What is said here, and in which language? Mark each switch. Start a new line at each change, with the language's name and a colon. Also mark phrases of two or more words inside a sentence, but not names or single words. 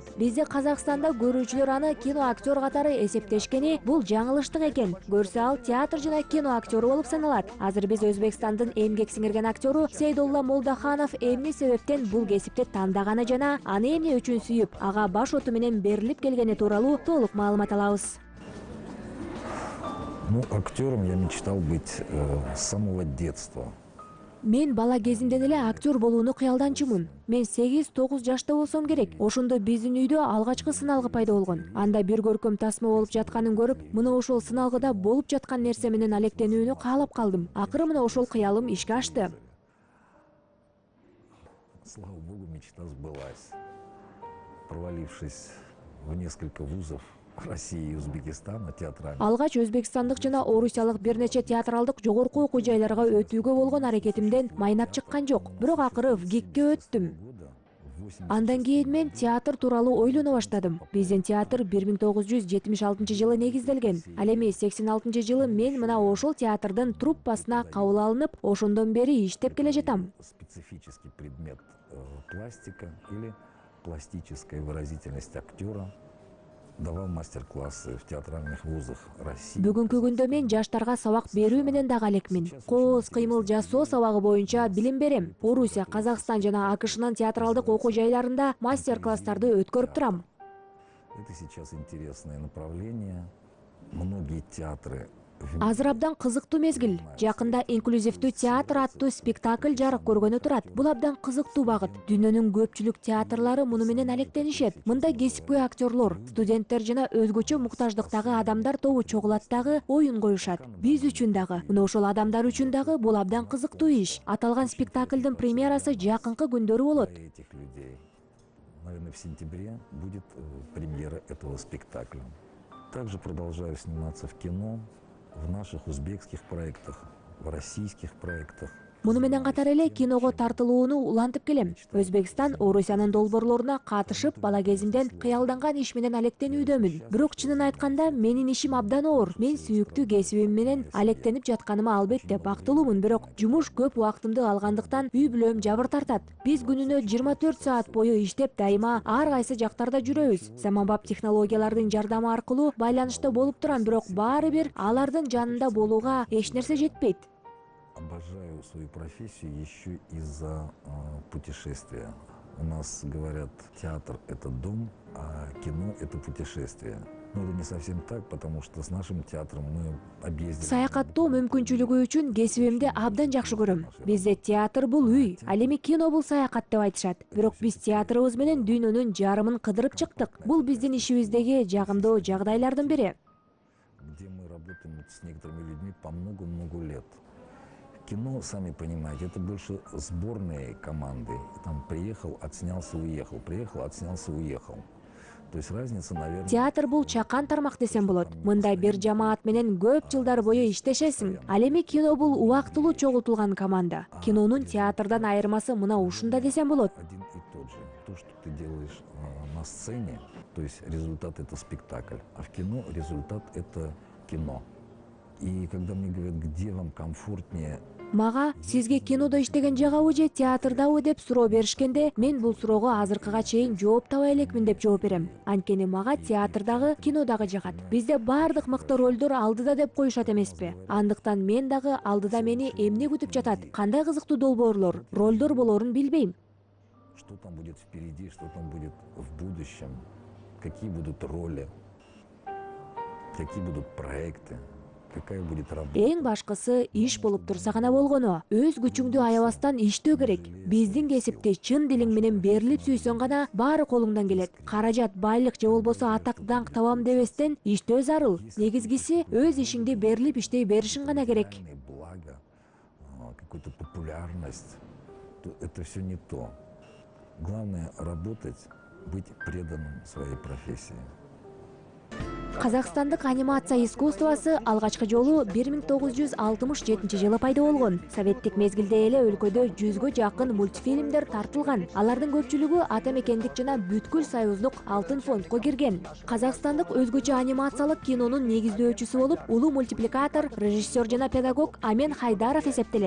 Kyrgyz: Бизде Казакстанда көрүүчүлөр аны кино актер катары эсептешкени бул жаңылыштык экен. Көрсө ал театр жана кино актеру болуп саналат. Азыр биз Өзбекстандын эмгек сиңирген актеру Сейдулла Молдаханов эмне себептен бул кесипти тандаганы жана аны эмне үчүн сүйүп, ага баш оту менен берилип келгени тууралуу толук маалымат алабыз.
Russian: Ну, актером я мечтал быть с самого детства.
Kyrgyz: Мен бала кезимден эле актер болууну кыялданчумун. Мен 8-9 жашта болсом керек. Ошондо биздин үйдө алгачкы сыналгы пайда болгон. Анда бир көркөм тасма болуп жатканын көрүп, мына ошол сыналгыда болуп жаткан нерсе менен алектенүүнү каалап калдым. Акыры мына ошол кыялым ишке ашты.
Russian: Слава богу, мечта сбылась. Провалившись в несколько вузов России и Узбекистана театральных.
Kyrgyz: Алгач өзбекстандык жана орусиялык бир нече театралдык жогорку окуу жайларга өтүүгө болгон аракетимден майнап чыккан жок. Бирок акыры ВГИКке өттүм. Андан кийин мен театр тууралуу ойлоно баштадым. Биздин театр 1976-жылы негизделген. Ал эми 86-жылы мен мына ошол театрдын труппасына кабыл алынып, ошондон бери иштеп келе жатам.
Russian: Специфический предмет пластика или пластическая выразительность актера. Давал мастер-классы в театральных вузах России.
Kyrgyz: Бүгүнкү күндө мен жаштарга сабак берүү менен дагы алекмин. Кооз кыймыл жасоо сабагы боюнча билим берем. Орусия, Казакстан жана АКШнын театралдык окуу жайларында мастер-класстарды өткөрүп турам.
Russian: Это сейчас интересное направление. Многие театры
Kyrgyz: Азыр абдан кызыктуу мезгил. Жакында инклюзивдүү театр аттуу спектакль жарык көргөнү турат. Бул абдан кызыктуу багыт. Дүйнөнүн көпчүлүк театрлары муну менен алектенишет. Мында кесипкөй актерлор, студенттер жана өзгөчө муктаждыктагы адамдар тобу чогулат дагы, оюн коюшат. Биз үчүн дагы, мына ошол адамдар үчүн дагы бул абдан кызыктуу иш. Аталган спектаклдын премьерасы жакынкы күндөрү болот.
Russian: Этих людей. Наверное, в сентябре будет премьера этого спектакля. Также продолжаю сниматься в кино, в наших узбекских проектах, в российских проектах.
Kyrgyz: Муну менен катар эле киного тартылууну улантып келем. Өзбекстан, Орусиянын долбоорлоруна катышып, бала кезимден кыялданган иш менен алектенүүдөмүн. Бирок чынын айтканда, менин ишим абдан оор. Мен сүйүктүү кесибим менен алектенип жатканыма албетте бактылуумун, бирок жумуш көп убактымды алгандыктан үй бүлөм жабыр тартат. Биз күнүнө 24 саат бою иштеп, дайыма ар кайсы жактарда жүрөбүз. Заманбап технологиялардын жардамы аркылуу байланышта болуп турам, бирок баары бир алардын жанында болууга эч нерсе жетпейт.
Russian: Обожаю свою профессию еще из-за путешествия. У нас говорят, театр – это дом, а кино – это путешествие. Но это не совсем так, потому что с нашим театром мы объездили.
Kyrgyz: Саякаттоо мүмкүнчүлүгү үчүн кесибимди абдан жакшы көрөм. Бизде театр бул үй, ал эми кино бул саякат деп айтышат. Бирок биз театрыбыз менен дүйнөнүн жарымын кыдырып чыктык. Бул биздин ишибиздеги жагымдуу жагдайлардын бири.
Russian: Где мы работаем с некоторыми людьми по много-много лет. Кино, сами понимаете, это больше сборные команды. Там приехал, отснялся, уехал, приехал, отснялся, уехал. То есть разница, наверное...
Kyrgyz: Театр бул чакан тармак десем болот. Мында бир жамаат менен көп жылдар бою иштешесиң. Ал эми кино бул убактылуу чогултулган команда. Кинонун театрдан айырмасы мына ушунда десем болот.
Russian: Один и тот же. То, что ты делаешь на сцене, то есть результат — это спектакль, а в кино результат — это кино. И когда мне говорят, где вам комфортнее...
Kyrgyz: Мага сизге кинодо иштеген жагабы же театрдабы деп суроо беришкенде, мен бул суроого азыркыга чейин жооп табай элекмин деп жооп берем. Анткени мага театрдагы, кинодагы жагат. Бизде баардык мыкты ролдор алдыда деп коюшат эмеспи? Андыктан мен дагы алдыда мени эмне күтүп жатат? Кандай кызыктуу долбоорлор, ролдор болоорун билбейм.
Russian: Что там будет впереди, что там будет в будущем, какие будут роли, какие будут проекты. Какая будет работа?
Kyrgyz: Эң башкысы иш болуп турса гана болгону. Өз күчүңдү аябастан иштөө керек. Биздин кесипти чын дилиң менен берилип сүйсөң гана баары колуңдан келет. Каражат, байлык же болбосо атак даңк табам дебестен иштөө зарыл. Негизгиси өз ишиңди берилип иштей беришиң гана керек.
Russian: Благо, какую-то популярность. Это все не то. Главное работать, быть преданным своей профессии.
Kyrgyz: Казакстандык анимация искусствосы алгачкы жолу 1967-жылы пайда болгон. Советтик мезгилде эле өлкөдө 100гө жакын мультфильмдер тартылган. Алардын көпчүлүгү ата мекендик жана бүткүл союздук алтын фондко кирген. Казакстандык өзгөчө анимациялык кинонун негиздөөчүсү болуп, улуу мультипликатор, режиссер жана педагог Амен Хайдаров эсептелет.